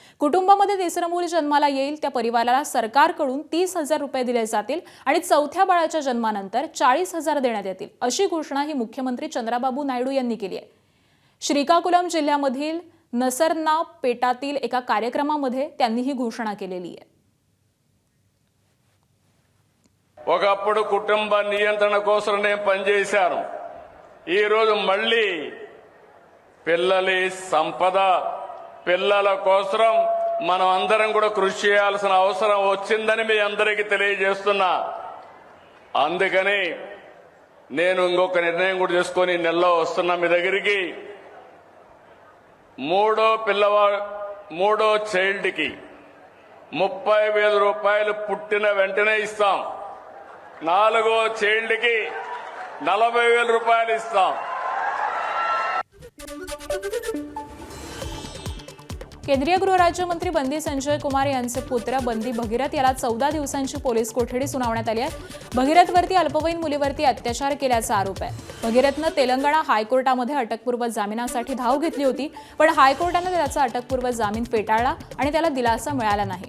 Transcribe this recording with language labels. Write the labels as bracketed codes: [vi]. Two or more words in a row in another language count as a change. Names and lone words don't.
[mr] कुटुंबामध्ये 3रं मूल जन्माला येईल त्या परिवाराला सरकारकडून 30,000 रुपये दिले जातील आणि 4थ्या बाळाच्या जन्मानंतर 40,000 देण्यात येतील अशी घोषणा ही मुख्यमंत्री चंद्राबाबू नायडू यांनी केली आहे. श्रीकाकुलम जिल्ह्यामधील नसरना पेटातील एका कार्यक्रमामध्ये त्यांनी ही घोषणा केलेली आहे. [te] ఒకప్పుడు కుటుంబ నియంత్రణ కోసం నేను పనిచేశాను. ఈరోజు మళ్ళీ పిల్లలి సంపద పిల్లల కోసం మనం అందరం కూడా కృషి చేయాల్సిన అవసరం వచ్చిందని మీ అందరికీ తెలియజేస్తున్నా. అందుకని నేను ఇంకొక నిర్ణయం కూడా చేసుకొని నెలలో వస్తున్నా మీ దగ్గరికి. మూడో చైల్డ్కి 30,000 రూపాయలు పుట్టిన వెంటనే ఇస్తాం. 4వ చైల్డ్కి 40,000 రూపాయలు ఇస్తాం. [mr] केंद्रीय गृहराज्यमंत्री बंदी संजय कुमार यांचे पुत्र बंदी भगीरथ याला 14 दिवसांची पोलीस कोठडी सुनावण्यात आली आहे. भगीरथवरती अल्पवयीन मुलीवरती अत्याचार केल्याचा आरोप आहे. भगीरथनं तेलंगणा हायकोर्टामध्ये अटकपूर्व जामिनासाठी धाव घेतली होती, पण हायकोर्टानं त्याचा अटकपूर्व जामीन फेटाळला आणि त्याला दिलासा मिळाला नाही.